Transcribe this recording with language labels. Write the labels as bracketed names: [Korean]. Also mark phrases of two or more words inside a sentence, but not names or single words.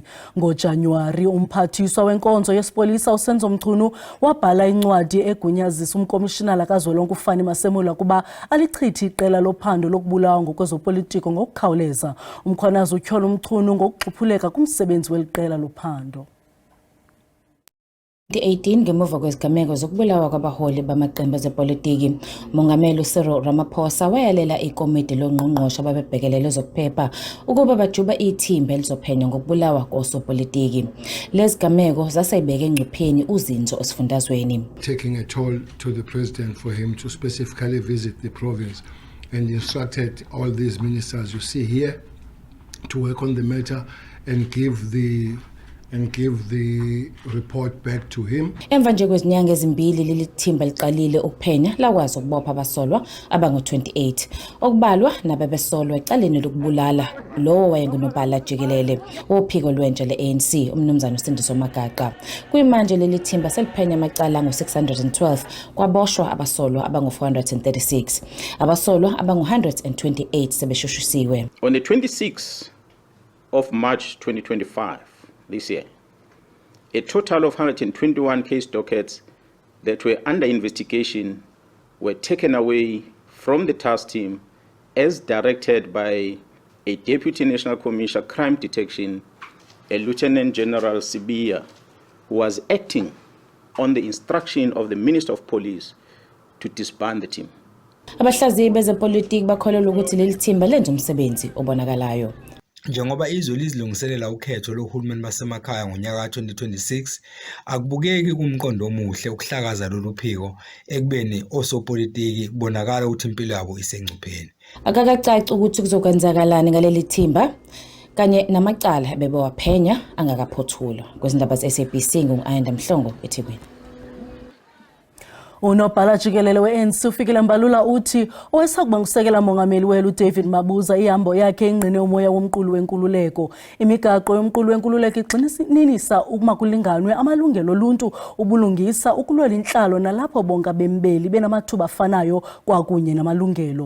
[Xhosa] NgoJanuwari, umphathiswa wenkonzo yesipolisa uSenzo Mchunu wabhala incwadi egunyazisa umkomishinala kazwelonke uFani Masemula kuba alichithi iqela lophando lokubulawa ngokwezopolitiko ngokukhawuleza. Mkhwanazi utyhola uMchunu ngokuxhuphuleka kumsebenzi weliqela lophando. [Zulu] 2018 ngemuva kwezigameko zokubulawa kwabaholi bamaqembu ezepolitiki, Mongameli Cyril Ramaphosa wayalela ikomiti longqongqoshe ababebhekelele ezokuphepha ukuba bajuba ithimba elizophenya ngokubulawa kosopolitiki. Lezi gameko zasayibeka engcupheni uzinzo esifundazweni. [English] Taking a toll to the president for him to specifically visit the province and instructed all these ministers you see here to work on the matter and give the report back to him. [Zulu] Emva nje kwezinyanga ezimbili leli thimba liqalile ukuphenya lakwazi ukubopha abasolwa abangu-28 okubalwa nababesolwa ecaleni lokubulala lowo wayengunobhala jikelele wophiko lwentsha le-ANC umnumzana uSindiso Magaqa. Kuyimanje leli thimba seliphenya amacala angu-612 kwaboshwa abasolwa abangu-436 abasolwa abangu-128 sebeshushisiwe. [English] On the 26th of March 2025 this year, a total of 121 case dockets that were under investigation were taken away from the task team as directed by a Deputy National Commissioner Crime Detection, a Lieutenant General Sibia, who was acting on the instruction of the Minister of Police to disband the team. [Zulu] Abahlaziyi bezepolitiki bakholelwa ukuthi leli thimba lenza umsebenzi obonakalayo. Njengoba izwe lizilungiselela ukhetho lohulumeni basemakhaya ngonyaka ka-2026, akubukeki kumqondo omuhle ukuhlakaza lolu phiko ekubeni osopolitiki bonakala ukuthi impilo yabo isengcupheni. Akakacaci ukuthi kuzokwenzakalani ngaleli thimba kanye namacala bebewaphenya angakaphothulwa. Kwezindaba ze-SABC ngu-Ayanda Mhlongo eThekwini. [Xhosa] Unobhala jikelele we-ANC uFikile Mbalula uthi owayesakuba ngusekela mongameli welu David Mabuza ihambo yakhe ingqine umoya womqulu wenkululeko. Imigaqo yomqulu wenkululeko igxininisa ukuma kulinganwe amalungelo oluntu, ubulungisa, ukulwela inhlalo nalapho bonke abembeli benamathuba afanayo kwakunye namalungelo.